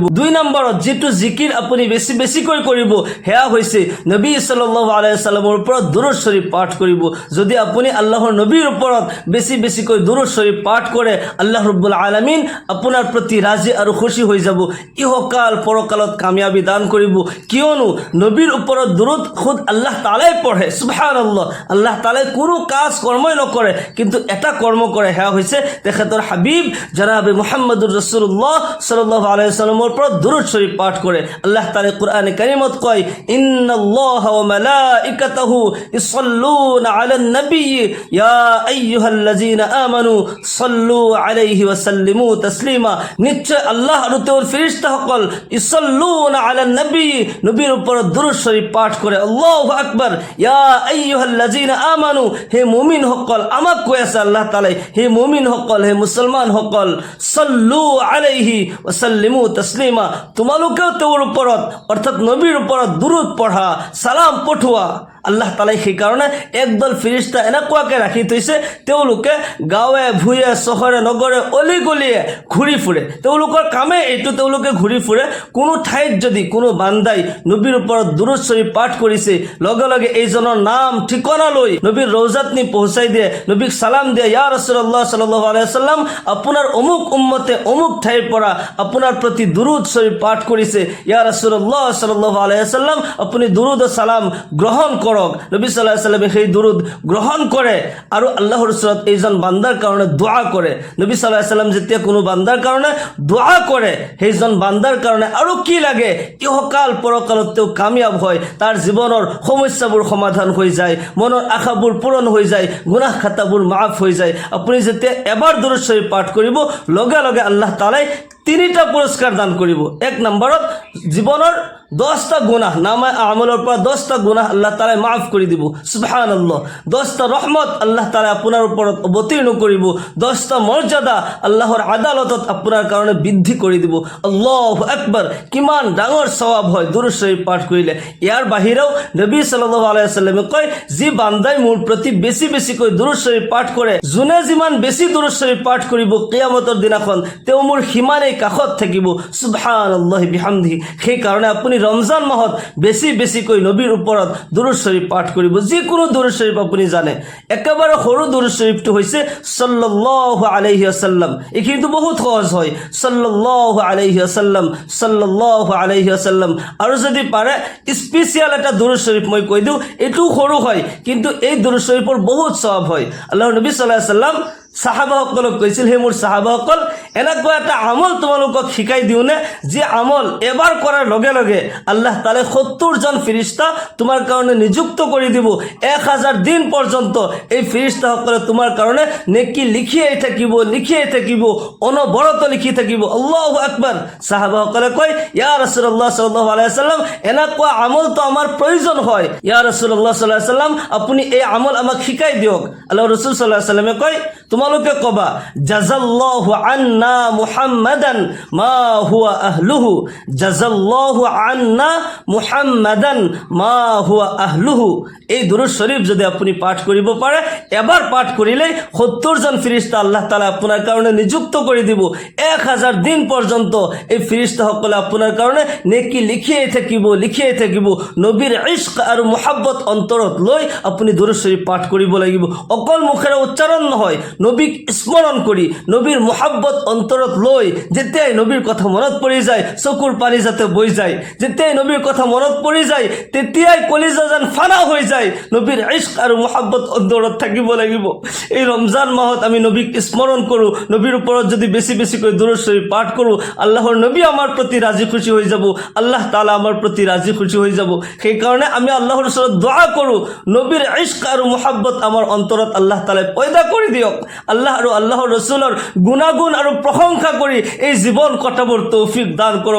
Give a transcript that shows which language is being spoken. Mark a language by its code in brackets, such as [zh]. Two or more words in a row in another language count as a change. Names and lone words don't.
[as] 2 নম্বৰত যিটো জিকিৰ আপুনি বেছি বেছিকৈ কৰিব, সেয়া হৈছে নবী [ar] صلى الله عليه وسلم [as] ওপৰত দুৰুদ শৰীফ পাঠ কৰিব। যদি আপুনি আল্লাহৰ নবীৰ ওপৰত বেছি বেছিকৈ দুৰুদ শৰীফ পাঠ কৰে, আল্লাহ [ar] رب العالمين [as] আপোনাৰ প্ৰতি ৰাজি আৰু খুশি হৈ যাব, ইহকাল পৰকালত কামিয়াবি দান কৰিব। কিয়নো নবীৰ ওপৰত দুৰুদ খুদ আল্লাহ তাআলাই পঢ়ে। সুবহানাল্লাহ। আল্লাহ তাআলাই কোনো কাজ কৰ্মই নকৰে, কিন্তু এটা কৰ্ম কৰে, সেয়া হৈছে তেখেতৰ হাবিব জনাবে [ar] محمد رسول الله صلى الله عليه وسلم [as] ওপৰত দুৰুদ শৰীফ পাঠ কৰে। আল্লাহ তাআলাই কোরআনে কারিমত কয়, [ar] إن الله وملائكته يصلون على النبي يا أيها الذين آمنوا صلوا عليه وسلموا تسليما. [bn] নিশ্চয় আল্লাহ আর তার ফেরেশতাসকল [ar] يصلون على النبي, [bn] নবীর উপর দুরূদ শরীফ পাঠ করে। [ar] الله أكبر يا أيها الذين آمنوا, [as] হে মুমিন সকল, আমাক কৈ আছে আল্লাহ তাআলাই, হে মুমিন সকল, হে মুসলমান সকল, [ar] صلوا عليه وسلموا تسليما, [as] তোমালোকেও তেওঁৰ ওপৰত অৰ্থাৎ নবীৰ ওপৰত দুরূদ পঢ়া, সালাম পঠোৱা। আল্লাহ তাআলাই সেইকাৰণে একদল ফেৰেশতা এনেকুৱাকৈ ৰাখি থৈছে, তেওঁলোকে গাঁৱে ভূঞে চহৰে নগৰে অলি গলিয়ে ঘূৰি ফুৰে। তেওঁলোকৰ কামে এইটো, তেওঁলোকে ঘূৰি ফুৰে। কোনো ঠাইত যদি কোনো বান্দাই নবীৰ ওপৰত দুরূদ শৰীফ পাঠ কৰিছে, লগে লগে এইজনৰ নাম ঠিকনা লৈ নবীৰ ৰৌজাত নি পহুচাই দিয়ে, নবীক সালাম দিয়ে, [ar] يا رسول الله صلى الله عليه وسلم, [as] আপোনাৰ অমুক উম্মতে অমুক ঠাইৰ পৰা আপোনাৰ প্ৰতি দুরূদ শৰীফ পাঠ কৰিছে, [ar] يا رسول الله صلى الله عليه وسلم, [as] আপুনি দুরূদ ও সালাম গ্ৰহণ কৰক। নবী [ar] صلى الله عليه وسلم [as] সেই দুরূদ গ্ৰহণ কৰে আৰু আল্লাহৰ ওচৰত এইজন বান্দাৰ কাৰণে দোয়া কৰে। নবী [ar] صلى الله عليه وسلم [as] যেতিয়া কোনো বান্দাৰ কাৰণে দোয়া কৰে, সেইজন বান্দাৰ কাৰণে আৰু কি লাগে, ইহকাল পৰকালত তেওঁ কামিয়াব হয়, তাৰ জীৱনৰ সমস্যাবোৰ সমাধান হৈ যায়, মনৰ আশাবোৰ পূৰণ হৈ যায়, গুনাহ খাতাবোৰ মাফ হৈ যায়। আপুনি যেতিয়া এবাৰ দুরূদ শৰীফ পাঠ কৰিব, লগে লগে আল্লাহ তাআলাই 3টা পুৰস্কাৰ দান কৰিব। 1 নম্বৰত জীৱনৰ 10টা গুনাহ, নামে আমলৰ পৰা 10টা গুনাহ আল্লাহ তাআলাই মাফ কৰি দিব। সুবহানাল্লাহ। 10টা ৰহমত আল্লাহ তাআলাই আপোনাৰ ওপৰত অৱতীৰ্ণ কৰিব। 10টা মৰ্যাদা আল্লাহৰ আদালতত আপোনাৰ কাৰণে বৃদ্ধি কৰি দিব। [ar] الله أكبر. [as] কিমান ডাঙৰ সওয়াব হয় দুরূদ শৰীফ পাঠ কৰিলে। ইয়াৰ বাহিৰেও নবী [ar] صلى الله عليه وسلم [as] কয়, যি বান্দাই মোৰ প্ৰতি বেছি বেছিকৈ দুরূদ শৰীফ পাঠ কৰে, যোনে যিমান বেছি দুরূদ শৰীফ পাঠ কৰিব, কিয়ামতৰ দিনাখন তেওঁ মোৰ সিমানেই কাষত থাকিব [ar] سبحان الله وبحمده. [as] সেই কাৰণে আপুনি ৰমজান মাহত বেছি বেছিকৈ নবীৰ ওপৰত দুৰুদ শৰীফ পাঠ কৰিব। যিকোনো দুৰুদ শৰীফ আপুনি জানে, একেবাৰে সৰু দুৰুদ শৰীফটো হৈছে [ar] صلى الله عليه وسلم. [as] এইখিনিতো বহুত সহজ হয়, [ar] صلى الله عليه وسلم صلى الله عليه وسلم. [as] আৰু যদি পাৰে স্পেচিয়েল এটা দুৰুদ শৰীফ মই কৈ দিওঁ, এইটো সৰু হয় কিন্তু এই দুৰুদ শৰীফৰ বহুত সওয়াব হয়। আল্লাহৰ নবী [ar] صلى الله عليه وسلم [as] সাহাবাসকলক কৈছিল, হে মোৰ সাহাবাসকল, এনেকুৱা এটা আমল তোমালোকক শিকাই দিওঁনে যি আমল এবাৰ কৰাৰ লগে লগে আল্লাহ তাআলাই 70 জন ফেৰেশতা তোমাৰ কাৰণে নিযুক্ত কৰি দিব। 1000 দিন পৰ্যন্ত এই ফেৰেশতাসকলে তোমাৰ কাৰণে নেকি লিখিয়াই থাকিব, অনবৰত লিখি থাকিব। [ar] الله أكبر. [as] সাহাবাসকলে কয়, [ar] يا رسول الله صلى الله عليه وسلم, [as] এনেকুৱা আমল তো আমাৰ প্ৰয়োজন হয়। [ar] يا رسول الله صلى الله عليه وسلم, [as] আপুনি এই আমল আমাক শিকাই দিয়ক। আল্লাহৰ ৰাসূল [ar] صلى الله عليه وسلم [as] কয়, তোমালোকে কবা, [ar] جزى الله عنا محمدا ما هو أهله جزى الله عنا محمدا ما هو أهله. [as] এই দুরূদ শরীফ যদি আপনি পাঠ কৰিব পাৰে, এবাৰ পাঠ কৰিলেই 70 জন ফেরেশতা আল্লাহ তাআলা আপোনাৰ কাৰণে নিযুক্ত কৰি দিব। 1000 দিন পৰ্যন্ত এই ফেরেশতাসকলে আপোনাৰ কাৰণে নেকি লিখিয়াই থাকিব। নবীৰ ইশক আৰু মুহাব্বত অন্তৰত লৈ আপুনি দুরূদ শরীফ পাঠ কৰিব লাগিব। অকল মুখেৰে উচ্চাৰণ নহয়, নবীক স্মৰণ কৰি, নবীৰ মুহাব্বত অন্তৰত লৈ, যেতিয়াই নবীৰ কথা মনত পৰি যায় চকুৰ পানী যাতে বৈ যায়, যেতিয়াই নবীৰ কথা মনত পৰি যায় তেতিয়াই কলিজা যেন ফানা হৈ যায়। নবীৰ ইশক আৰু মুহাব্বত অন্তৰত থাকিব লাগিব। এই ৰমজান মাহত আমি নবীক স্মৰণ কৰোঁ, নবীৰ ওপৰত যদি বেছি বেছিকৈ দুরূদ শরীফ পাঠ কৰোঁ, আল্লাহৰ নবী আমাৰ প্ৰতি ৰাজি খুশি হৈ যাব, আল্লাহ তাআলা আমাৰ প্ৰতি ৰাজি খুশি হৈ যাব। সেইকাৰণে আমি আল্লাহৰ ওচৰত দোয়া কৰোঁ, নবীৰ ইশক আৰু মুহাব্বত আমাৰ অন্তৰত আল্লাহ তাআলাই পয়দা কৰি দিয়ক। আল্লাহ আৰু আল্লাহৰ ৰসুলৰ গুণাগুণ আৰু প্ৰশংসা কৰি এই জীৱন কটাবৰ তৌফিক দান কৰক।